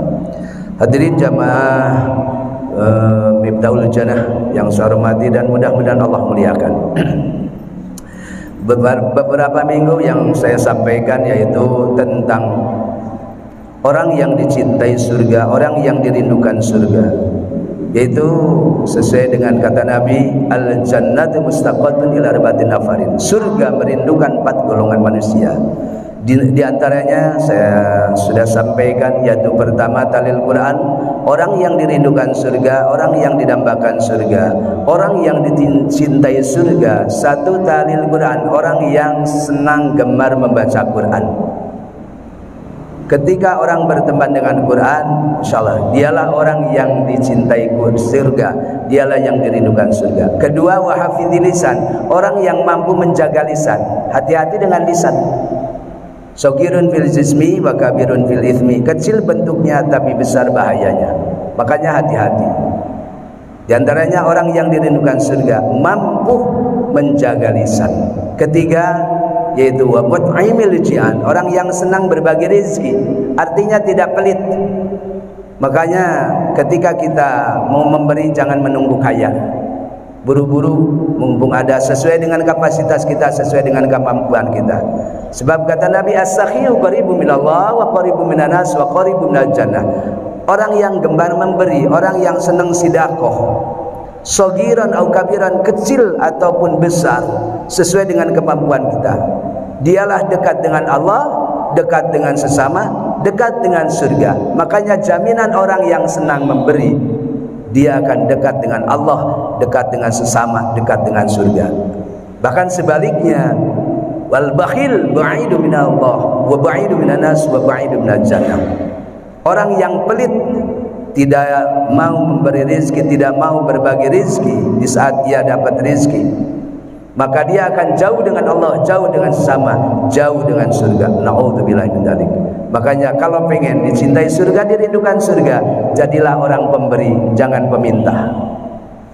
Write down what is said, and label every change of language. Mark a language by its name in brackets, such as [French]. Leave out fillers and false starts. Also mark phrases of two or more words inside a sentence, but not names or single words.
[Indonesian] Hadirin jamaah Miftahul Jannah yang saya hormati dan mudah-mudahan Allah muliakan. Beberapa minggu yang saya sampaikan yaitu tentang orang yang dicintai surga, orang yang dirindukan surga, yaitu sesuai dengan kata Nabi, [Arabic] الجنة مشتاقة إلى أربعة نفر. [Indonesian] Surga merindukan 4 golongan manusia. Di antaranya saya sudah sampaikan, yaitu pertama [Arabic] تالي القرآن, [Indonesian] orang yang dirindukan surga, orang yang didambakan surga, orang yang dicintai surga. Satu [Arabic] تالي القرآن, [Indonesian] orang yang senang gemar membaca Quran. Ketika orang berteman dengan Quran, insyaallah dialah orang yang dicintai surga, dialah yang dirindukan surga. Kedua, [Arabic] وحافظ اللسان, [Indonesian] orang yang mampu menjaga lisan. Hati-hati dengan lisan. [Arabic] صغير في الجسم وكبير في الإثم. [Indonesian] Kecil bentuknya tapi besar bahayanya, makanya hati-hati. Di antaranya orang yang dirindukan surga mampu menjaga lisan. Ketiga, yaitu [Arabic] ومطعم الجيعان, [Indonesian] orang yang senang berbagi rezeki, artinya tidak pelit. Makanya ketika kita mau memberi jangan menunggu kaya, buru-buru mumpung ada, sesuai dengan kapasitas kita, sesuai dengan kemampuan kita. Sebab kata Nabi, [Arabic] السخي قريب من الله وقريب من الناس وقريب من الجنة. [Indonesian] Orang yang gemar memberi, orang yang senang sedekah, sogiran atau kabiran, kecil ataupun besar, sesuai dengan kemampuan kita, dialah dekat dengan Allah, dekat dengan sesama, dekat dengan surga. Makanya jaminan orang yang senang memberi, dia akan dekat dengan Allah, dekat dengan sesama, dekat dengan surga. Bahkan sebaliknya, [Arabic] والبخيل بعيد من الله وبعيد من الناس وبعيد من الجنة. [Indonesian] Orang yang pelit, tidak mau memberi rezeki, tidak mau berbagi rezeki di saat ia dapat rezeki, maka dia akan jauh dengan Allah, jauh dengan sesama, jauh dengan surga. [Arabic] نعوذ بالله من ذلك. [Indonesian] Makanya kalau pengen dicintai surga, dirindukan surga, jadilah orang pemberi, jangan peminta.